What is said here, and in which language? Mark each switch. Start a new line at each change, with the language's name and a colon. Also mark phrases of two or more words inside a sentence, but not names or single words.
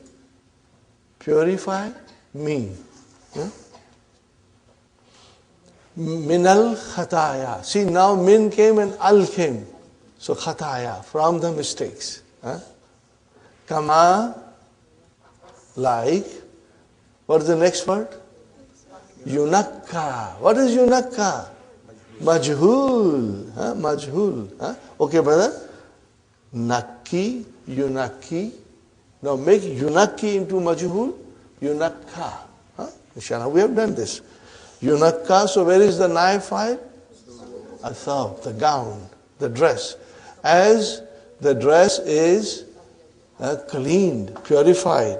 English: Purify me.
Arabic: من الخطايا.
English: See, now min came and al came. So khataya, from the mistakes. Kama, like. What is the next word? Yunakka. What is yunakka? Majhul. Majhul. Okay, brother.
Arabic: نقّ، ينقّي.
English: Now make yunakki into majhul. Yunakka. Inshallah, we have done this. Yunakka, so where is the naib file? Athab, the gown, the dress. As the dress is cleaned, purified.